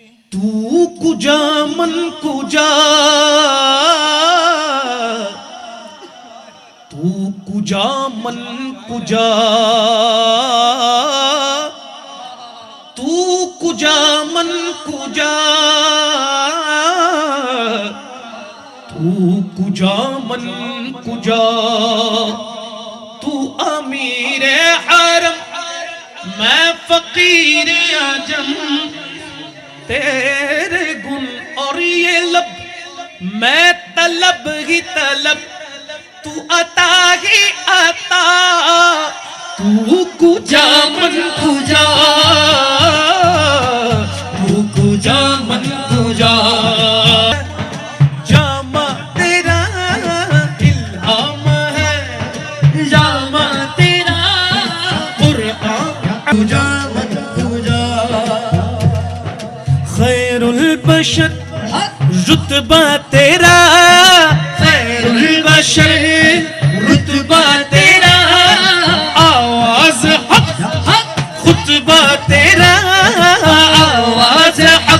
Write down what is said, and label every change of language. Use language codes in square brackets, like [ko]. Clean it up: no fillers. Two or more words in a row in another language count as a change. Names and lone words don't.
[fa] تو کجا من کجا تو کجا من کجا تو کجا من کجا تو کجا من کجا [ur] تو امیر حرم میں فقیر عجم تیرے گن اور یہ لب میں طلب ہی طلب تو عطا ہی عطا [fa] تو کجا من کجا تو کجا من کجا [ur] جامع تیرا الہام ہے جامع تیرا قرآن [fa] کجا من کجا [ur] خیر البشر رتبہ تیرا خیر البشر رتبہ تیرا آواز حق خطبہ تیرا آواز حق